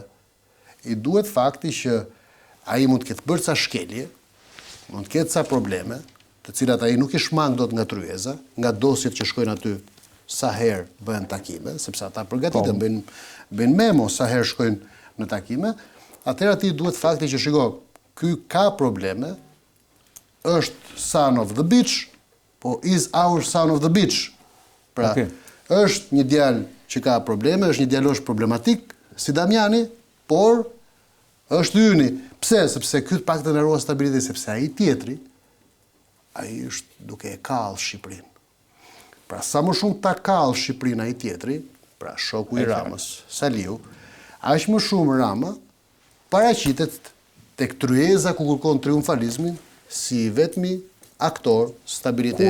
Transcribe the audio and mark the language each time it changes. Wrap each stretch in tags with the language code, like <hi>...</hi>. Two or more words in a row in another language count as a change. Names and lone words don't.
<sq>I duhet fakti që ai mund të ketë bërë ca shkelje, mund të ketë ca probleme, të cilat ai nuk i shmang dot nga tryeza, nga dosjet që shkojnë aty sa herë bëhen takime, sepse ata përgatiten, bëjnë memo sa herë shkojnë në takime, atëherë ati duhet fakti që shiko, ky ka probleme, është</sq> <en>son of the bitch,</en> <sq>po</sq> <en>is our son of the bitch.</en> <sq>Pra, është një djalë që ka probleme, është një djalosh problematik, si Damiani, por është yni. Pse? Sepse ky pak të ndërruan stabilitet, sepse ai tjetri, ai është duke e kallë Shqipërinë. Pra, sa më shumë ta kallë Shqipërinë ai tjetri, pra shoku i Ramës, Saliu, aq më shumë Rama paraqitet tek tryeza ku kërkon triumfalizmin si vetmi aktor stabiliteti.</sq>